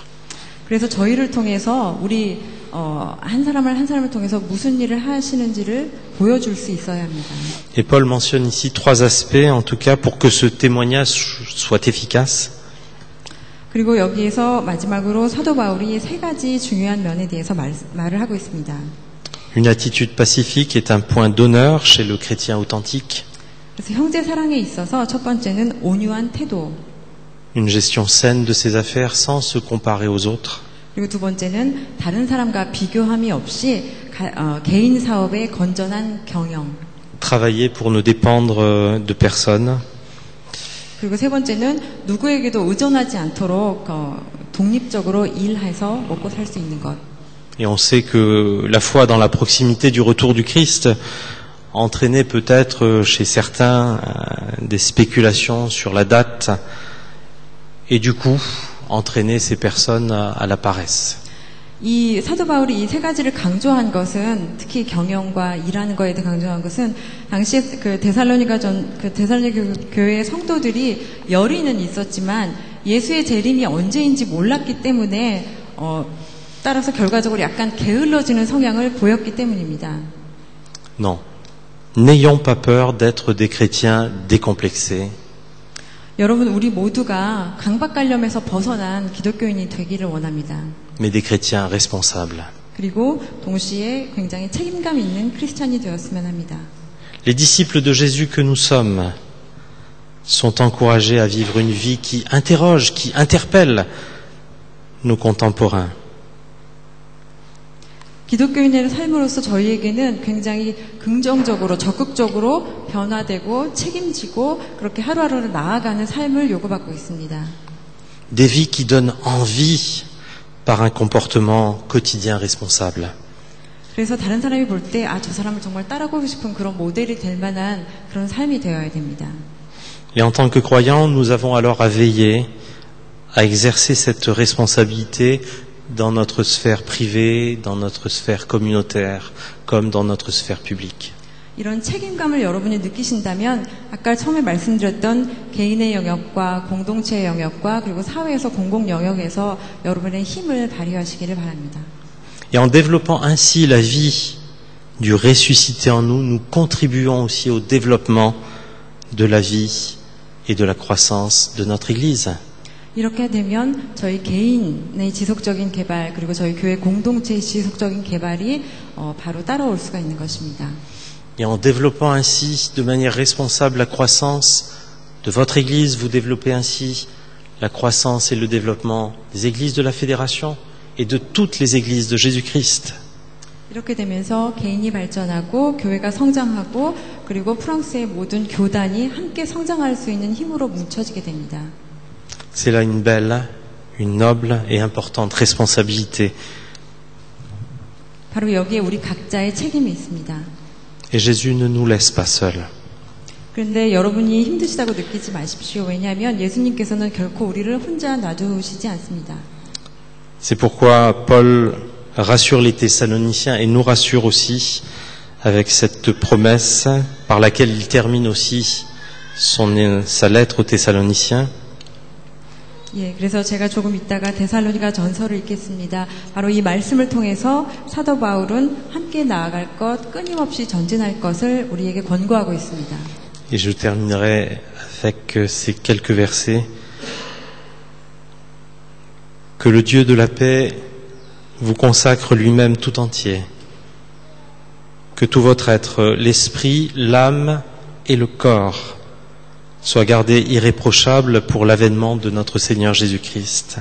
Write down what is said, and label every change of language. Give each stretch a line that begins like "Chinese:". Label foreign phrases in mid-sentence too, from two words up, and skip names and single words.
Korean: 그래서 저희를 통해서 우리 한 사람을 통해서 무슨 일을 하시는지를 보여줄 수 있어야 합니다.
French: Et Paul mentionne ici 3 aspects, en tout cas, pour que ce témoignage soit efficace.
Korean: 그리고 여기에서 마지막으로 사도 바울이 3가지 중요한 면에 대해서 말을 하고 있습니다.
French: Une attitude pacifique est un point d'honneur chez le chrétien authentique.
Korean: 그래서 형제 사랑에 있어서 첫 번째는 온유한 태도.
French: Une gestion saine de ses affaires sans se comparer aux autres.
Korean: 그리고 두 번째는 다른 사람과 비교함이 없이 개인 사업의 건전한 경영.
French: Travailler pour ne dépendre de personne.
Korean: 그리고 세 번째는 누구에게도 의존하지 않도록 독립적으로 일해서 먹고 살 수 있는 것.
French: Et on sait que la foi dans la proximité du retour du Christ entraînait peut-être chez certains des spéculations sur la date et du coup entraîner ces personnes à la paresse.
Korean: 이 사도 바울이 이 세 가지를 강조한 것은 특히 경영과 일하는 거에 대해 강조한 것은 당시에 그 데살로니가 교회의 성도들이 열의는 있었지만 예수의 재림이 언제인지 몰랐기 때문에 따라서 결과적으로 약간 게을러지는 성향을 보였기 때문입니다.
French: Non. N'ayons pas peur d'être des chrétiens décomplexés.
Korean: 여러분, 우리 모두가 강박관념에서 벗어난 기독교인이 되기를 원합니다.
French: Mais des chrétiens responsables.
Korean: 그리고 동시에 굉장히 책임감 있는 크리스찬이 되었으면 합니다.
French: Les disciples de Jésus que nous sommes sont encouragés à vivre une vie qui interroge, qui interpelle nos contemporains.
Korean: 기독교인의 삶으로서 저희에게는 굉장히 긍정적으로, 적극적으로 변화되고 책임지고 그렇게 하루하루를 나아가는 삶을 요구받고 있습니다.
French: Des vies qui donnent envie par un comportement quotidien responsable.
Korean: 그래서 다른 사람이 볼 때 저 사람을 정말 따라가고 싶은 그런 모델이 될 만한 그런 삶이 되어야 됩니다.
French: Et en tant que croyants, nous avons alors à veiller à exercer cette responsabilité dans notre sphère privée, dans notre sphère communautaire, comme dans notre sphère publique.
Korean: 이런 책임감을 여러분이 느끼신다면 아까 처음에 말씀드렸던 개인의 영역과 공동체의 영역과 그리고 사회에서 공공 영역에서 여러분의 힘을 발휘하시기를 바랍니다.
French: Et en développant ainsi la vie du ressuscité en nous, nous contribuons aussi au développement de la vie et de la croissance de notre Église.
Korean: 이렇게 되면 저희 개인의 지속적인 개발 그리고 저희 교회 공동체의 지속적인 개발이 바로 따라올 수가 있는 것입니다.
French: Et en développant ainsi de manière responsable la croissance de votre Église, vous développez ainsi la croissance et le développement des églises de la Fédération et de toutes les églises de Jésus-Christ.
Korean: 이렇게 되면서 개인이 발전하고 교회가 성장하고 그리고 프랑스의 모든 교단이 함께 성장할 수 있는 힘으로 뭉쳐지게 됩니다.
French: C'est là une belle, une noble et importante responsabilité.
Korean: 바로 여기에 우리 각자의 책임이 있습니다.
French: Et Jésus ne nous laisse pas seuls.
Korean: 그런데 여러분이 힘드시다고 느끼지 마십시오. 왜냐하면 예수님께서는 결코 우리를 혼자 놔두시지 않습니다.
French: C'est pourquoi Paul rassure les Thessaloniciens et nous rassure aussi avec cette promesse par laquelle il termine aussi sa lettre aux Thessaloniciens.
Korean: 예, 그래서 제가 조금 있다가 데살로니가 전서를 읽겠습니다. 바로 이 말씀을 통해서 사도 바울은 함께 나아갈 것, 끊임없이 전진할 것을 우리에게 권고하고 있습니다.
French: Et je terminerai avec ces quelques versets. Que le Dieu de la paix vous consacre lui-même tout entier. Que tout votre être, l'esprit, l'âme et le corps soit gardé irréprochable pour l'avènement de notre Seigneur Jésus-Christ.